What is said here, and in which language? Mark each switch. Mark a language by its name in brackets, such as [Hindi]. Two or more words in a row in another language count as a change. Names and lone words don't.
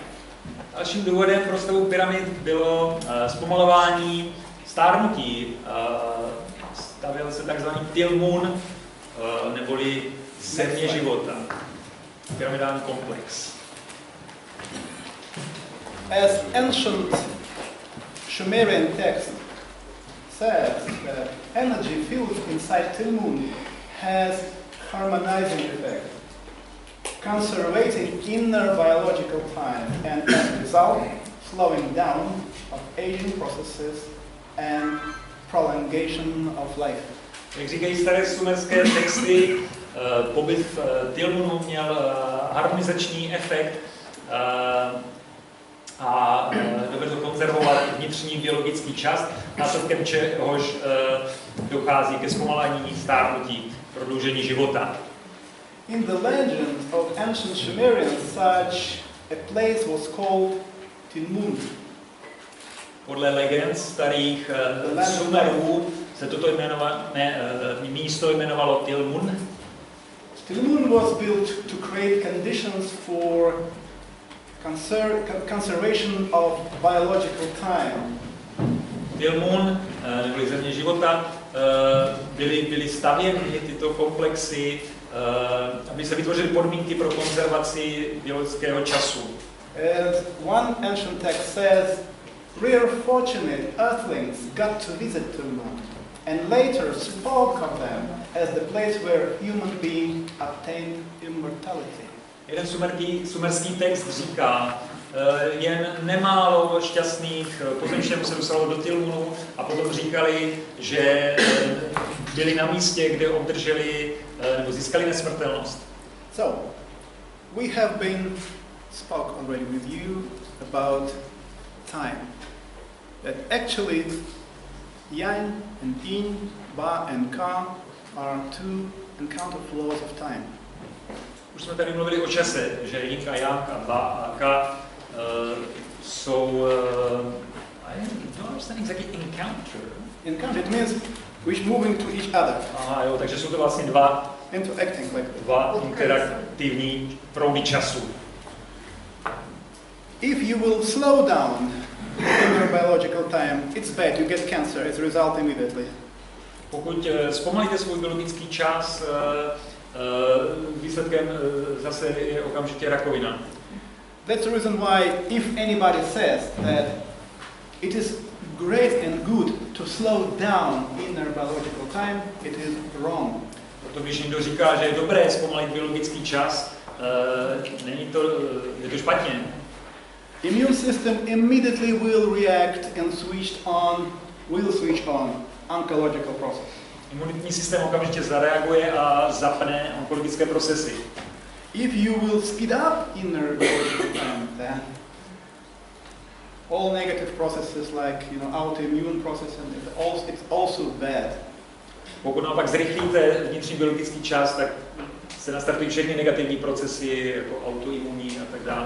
[Czech] Dalším důvodem pro stavu pyramid bylo zpomalování stárnutí. Stavěl se takzvaný Til.Mun, neboli země života. Pyramidální komplex. [English] As ancient Sumerian text says that energy filled inside Til.Mun has harmonizing effect, conservating inner biological time and as a result slowing down of aging processes and prolongation of life. [Czech] Jak říkají staré sumerské texty, pobyt v Til.Munu měl harmonizační efekt a dovedl konzervovat vnitřní biologický čas, následkem čehož dochází ke zpomalení, stárnutí, prodloužení života. [English] In the legends of ancient Sumerians, such a place was called Til.Mun. [Czech] Podle legend starých Sumerů se toto místo jmenovalo Til.Mun. [English] Til.Mun was built to create conditions for conservation of biological time. [Czech] Til.Mun, neboli země života, byly stavěny tyto komplexy, aby se vytvořily podmínky pro konzervaci biologického času. [English] As one ancient text says, rare fortunate earthlings got to visit Til.Mun and later spoke of them as the place where human beings obtained immortality. [Czech] Jeden sumerský text říká, jen nemálo šťastných pozemštěnů se dostalo do Til.Munu a potom říkali, že byli na místě, kde obdrželi nebo získali nesmrtelnost. [English] So, we have been spoke already with you about time. That actually yang and yin, ba and ka are two encounter laws of time. [Czech] Už jsme tady mluvili o čase, že Jing a Yang a Ba a Ka jsou, [English] I don't understand exactly encounter. Encounter, it means which moving to each other. [Czech] Aha, jo, takže jsou to vlastně dva interaktivní proudy času. [English] If you will slow down in your biological time, it's bad, you get cancer, it's a result immediately. [Czech] Pokud zpomalíte svůj biologický čas, výsledkem zase je okamžitě rakovina. [English] That's the reason why if anybody says that it is great and good to slow down in their biological time, it is wrong. [Czech] Proto když někdo říká, že je dobré zpomalit biologický čas, je to špatně. [English] Immune system immediately will react and will switch on oncological process. [Czech] Imunitní systém okamžitě zareaguje a zapne onkologické procesy. [English] If you will speed up inner biological time, then all negative processes like autoimmune process and it's also bad. [Czech] Pokud naopak zrychlíte vnitřní biologický čas, tak se nastartují všechny negativní procesy jako autoimunní a tak dále.